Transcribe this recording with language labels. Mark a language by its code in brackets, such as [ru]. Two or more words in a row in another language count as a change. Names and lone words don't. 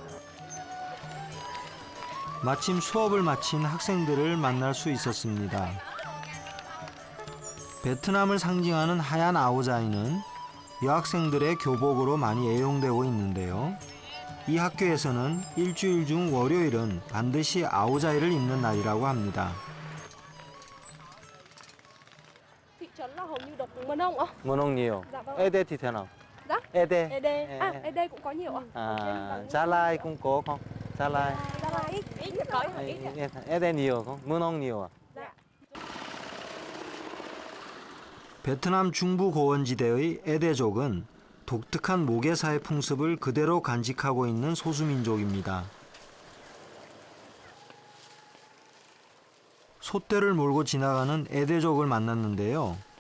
[ko] 마침 수업을 마친 학생들을 만날 수 있었습니다. 베트남을 상징하는 하얀 아오자이는 여학생들의 교복으로 많이 애용되고 있는데요. 이 학교에서는 일주일 중 월요일은 반드시 아오자이를 입는 날이라고 합니다. [vi] Thị trấn là hầu như đọc Mân Ông ạ? Mân Ông nhiều. Dạ vâng. ED thì thế nào? Dạ? ED. ED. À, ED cũng có nhiều ạ? À, Gia Lai cũng có không? Gia Lai. Gia Lai ít có ít ạ. ED nhiều không? Mân Ông nhiều à? Dạ. [ko] 베트남 중부 고원지대의 에데족은 독특한 모계사의 풍습을 그대로 간직하고 있는 소수민족입니다. 솥대를 몰고 지나가는 에데족을 만났는데요.